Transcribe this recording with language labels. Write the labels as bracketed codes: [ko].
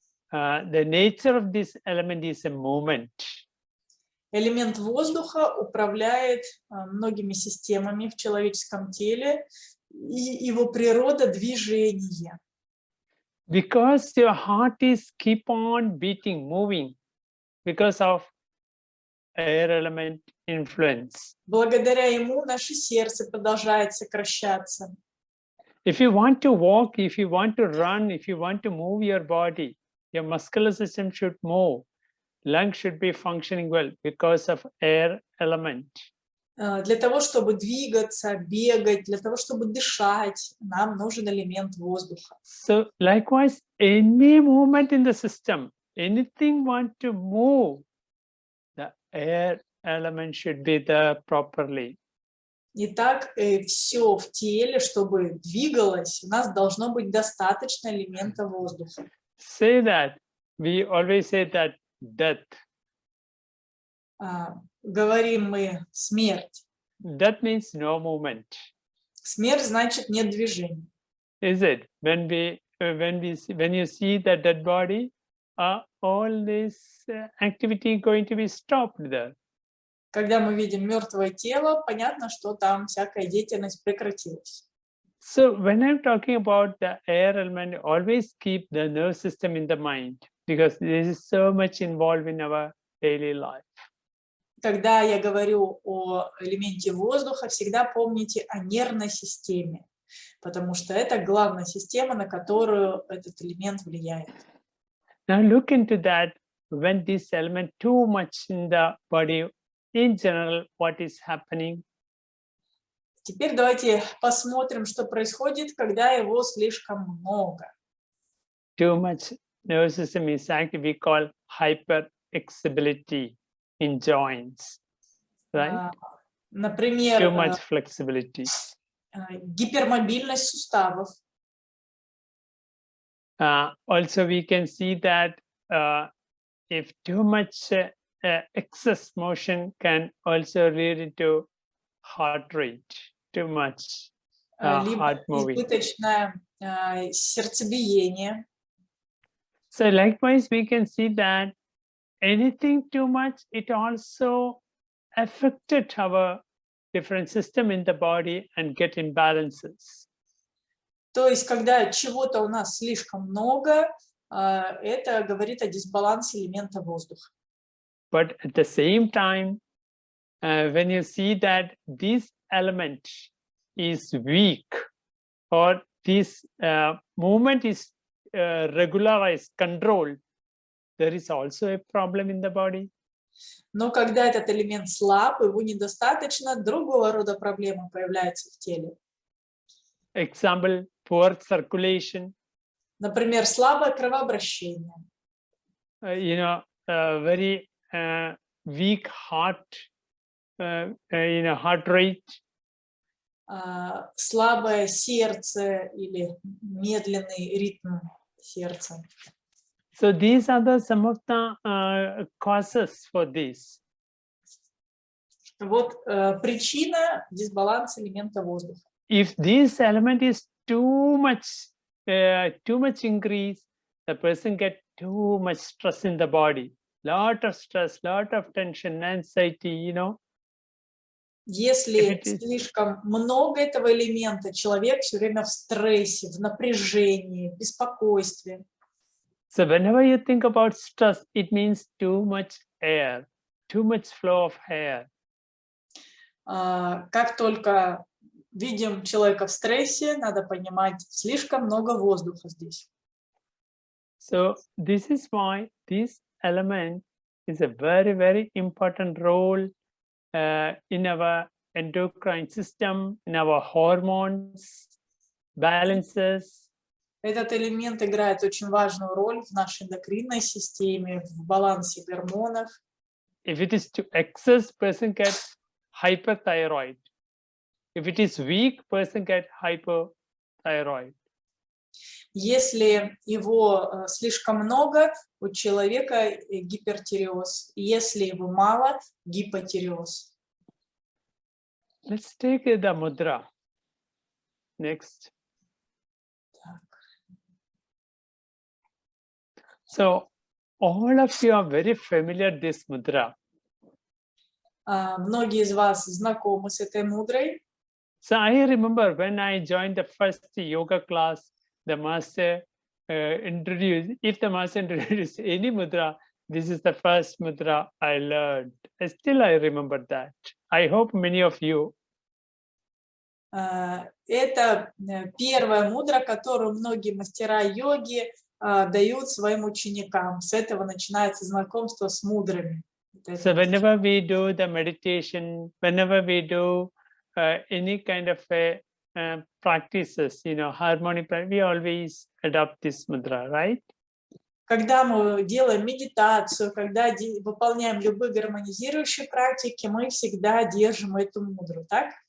[en] The nature of this element is a movement. [ru] Элемент воздуха управляет многими системами в человеческом теле, и его природа – движение. [en] Because your heart is keep on beating, moving, because of air element influence. [ru] Благодаря ему наше сердце продолжает сокращаться. [en] If you want to walk, if you want to run, if you want to move your body, your muscular system should move. Lungs should be functioning well because of air element. [ru] Для того, чтобы двигаться, бегать, для того, чтобы дышать, нам нужен элемент воздуха. [en] So likewise, any movement in the system, anything want to move, the air element should be there properly. [ru] Итак, все в теле, чтобы двигалось, у нас должно быть достаточно элемента воздуха. [en] Say that. We always say that death. [ru] Говорим мы смерть. [en] Death means no movement. [ru] Смерть значит нет движения. [en] Is it? When you see the dead body, all this activity going to be stopped there. [ru] Когда мы видим мертвое тело, понятно, что там всякая деятельность прекратилась. [en] So when I'm talking about the air element, always keep the nervous system in the mind, because this is so much involved in our daily life. [ru] Когда я говорю о элементе воздуха, всегда помните о нервной системе, потому что это главная система, на которую этот элемент влияет. [en] Now look into that when this element too much in the body, in general, what is happening? [ru] Теперь давайте посмотрим, что происходит, когда его слишком много. [en] Too much nervous system is actually we call hyperflexibility in joints, right? [ru] Например, [en] Too much flexibility. [ru] гипермобильность суставов. [en] Also, we can see that if too much excess motion can also lead into heart rate, too much [ru] Либо [en] heart moving. [ru] избыточное сердцебиение. [en] So likewise, we can see that anything too much, it also affected our different system in the body and get imbalances. [ru] То есть, когда чего-то у нас слишком много, это говорит о дисбалансе элемента воздуха. [en] But at the same time, when you see that this element is weak or this movement is regularized, controlled, there is also a problem in the body. [ru] Но когда этот элемент слаб, его недостаточно, другого рода проблемы появляются в теле. [en] Example, poor circulation. [ru] Например, слабое кровообращение. [en] Very weak heart, heart rate. [ru] Слабое сердце или медленный ритм сердца. [en] So these are some of the causes for this. [ru] Вот причина дисбаланса элемента воздуха. [en] If this element is too much increase, the person get too much stress in the body. Lot of stress, lot of tension, anxiety, [ru] Если слишком много этого элемента, человек все время в стрессе, в напряжении, в беспокойстве. [en] So whenever you think about stress, it means too much air, too much flow of air. [ru] Как только видим человека в стрессе, надо понимать, слишком много воздуха здесь. [en] So this is why this element is a very, very important role in our endocrine system, in our hormones, balances. [ru] Этот элемент играет очень важную роль в нашей эндокринной системе, в балансе гормонов. [en] If it is too excess, person gets hyperthyroid. If it is weak, person gets hypothyroid. [ru] Если его слишком много, у человека гипертиреоз. Если его мало, гипотиреоз. [en] Let's take the mudra. Next. So all of you are very familiar with this mudra. [ru] Многие из вас знакомы с этой мудрой. [en] So I remember when I joined the first yoga class, the master introduced, if the master introduced any mudra, this is the first mudra I learned. Still I remember that. I hope many of you. [ru] Это первая мудра, которую многие мастера йоги дают своим ученикам. С этого начинается знакомство с мудрами. [en] So whenever we do the meditation, whenever we do any kind of practices, harmony, we always adopt this mudra, right? [ru] Когда мы делаем медитацию, когда выполняем любые гармонизирующие практики, мы всегда держим эту мудру, так?